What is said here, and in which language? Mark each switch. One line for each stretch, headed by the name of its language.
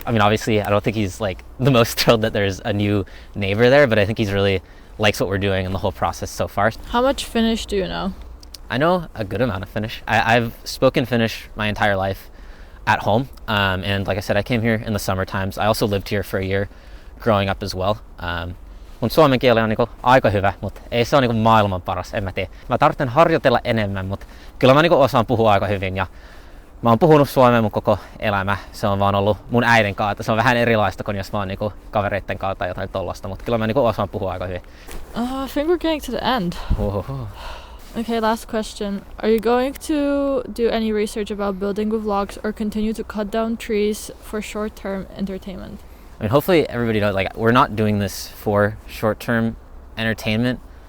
English: I mean, obviously I don't think he's like the most thrilled that there's a new neighbor there, but I think he's really likes what we're doing and the whole process so far. How much Finnish do you know? I know a good amount of Finnish. I've spoken Finnish my entire life at home. And like I said, I came here in the summer times. I also lived here for a year growing up as well.
Finnish: Mun suomen kieli on aika hyvä, mutta ei se ole maailman paras, en mä tiedä. Mä tarvitsen harjoitella enemmän, mutta kyllä mä osaan puhua aika hyvin. Ja mä oon puhunut suomea mun koko elämä. Se on vaan ollut mun äidin kautta. Se on vähän erilaista kuin jos mä oon kavereitten kautta tai jotain tollasta, mutta kyllä mä osaan puhua aika hyvin.
English: I think we're getting to the end. Okay, last question. Are you going to do any research about building with logs or continue to cut down trees for short-term entertainment? I mean, hopefully everybody knows, like, we're not doing this for short-term entertainment.